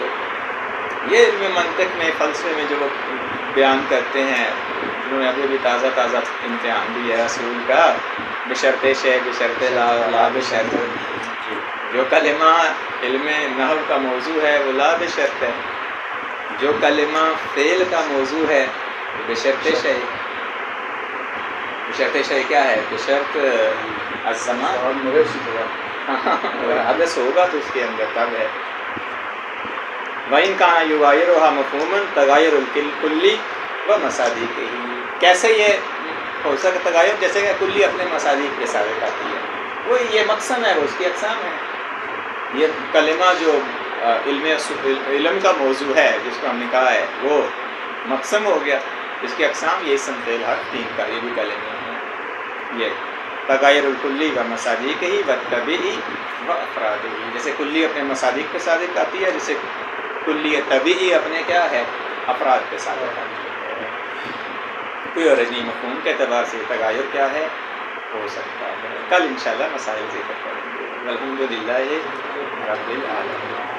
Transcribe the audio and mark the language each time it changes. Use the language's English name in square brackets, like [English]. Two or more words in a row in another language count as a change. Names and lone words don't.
[Urdu] وہ یہ علم منطق میں، فلسفے میں جو بیان کرتے ہیں، انہوں نے ابھی بھی تازہ امتحان دیا ہے اصول کا، [Arabic] بشرط شے بشرط لا بشرط، [Urdu] جو کلمہ علم نحو کا موضوع ہے وہ لا بشرط ہے، جو کلمہ فعل کا موضوع ہے بشرط شے۔ بشرط شے کیا ہے؟ [Arabic] بشرط الزمان، [Urdu] حدث ہوگا تو اس کے اندر تب ہے۔ [Arabic] وَإِنْ كَانَ يُغَايِرُهَا مَفْهُومًا تغایر الکلی و مصادیقہ، [Urdu] کیسے یہ ہو سکتا تغایر؟ جیسے کہ کلی اپنے مصادیق کے ساتھ آتی ہے، وہ یہ مقسم ہے، وہ اس کی اقسام ہے۔ یہ کلمہ جو علم کا موضوع ہے جس کو ہم نے کہا ہے وہ مقسم ہو گیا، اس کی اقسام یہ اسم فعل حرف تین کا، یہ بھی کلمہ ہے۔ [Arabic] یہ تغایر الکلی و مصادیقہ و طبعی و افرادہ، [Urdu] جیسے کلی اپنے مصادیق کے ساتھ آتی ہے، جیسے کلی طبعی اپنے کیا ہے افراد کے ساتھ آتی ہے۔ کوئی اور نہیں، مفہوم کے اعتبار سے تغایر کیا ہے ہو سکتا ہے۔ کل انشاءاللہ مسائل ذکر کریں گے۔ [Arabic] الحمدللہ رب العالمین۔